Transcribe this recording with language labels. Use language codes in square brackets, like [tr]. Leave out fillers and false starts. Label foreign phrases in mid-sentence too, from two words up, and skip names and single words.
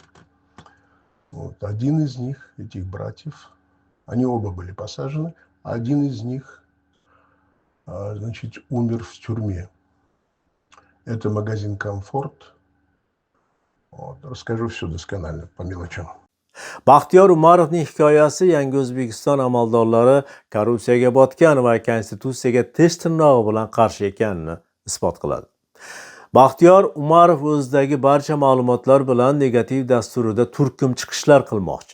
[ru] Один из них, этих братьев, они оба были посажены, а один из них, значит, умер в тюрьме. Это магазин «Комфорт». Расскажу все досконально, по мелочам. [uz] Baxtiyor Umarovning hikoyasi Yangi O'zbekiston amaldorlari korrupsiyaga botgan va konstitutsiyaga tish tirnog'i bilan qarshi ekanini isbot qiladi. Baxtiyor Umarov o'zidagi barcha ma'lumotlar bilan negativ dasturida turkum chiqishlar qilmoqchi.